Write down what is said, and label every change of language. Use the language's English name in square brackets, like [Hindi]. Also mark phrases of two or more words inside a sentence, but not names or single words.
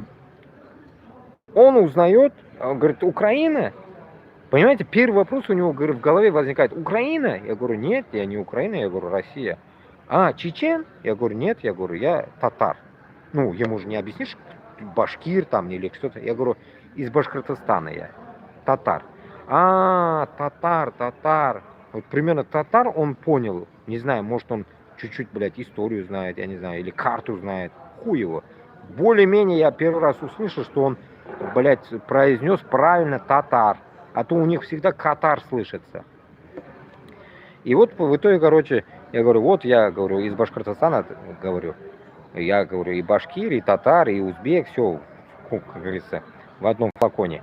[Russian] Он узнает, говорит, Украина. Понимаете, первый вопрос у него, говорю, в голове возникает, Украина? Я говорю, нет, я не Украина, я говорю, Россия. А, чечен? Я говорю, нет, я говорю, я татар. Ну, ему же не объяснишь, башкир там или что-то. Я говорю, из Башкортостана я, татар. А, татар. Вот примерно татар он понял, не знаю, может он чуть-чуть, блядь, историю знает, я не знаю, или карту знает, хуй его. Более-менее я первый раз услышал, что он, блядь, произнес правильно татар. А то у них всегда катар слышится. И вот в итоге, короче, я говорю, вот я говорю, из Башкортостана, говорю, я говорю, и башкир, и татар, и узбек, все, как говорится, в одном флаконе.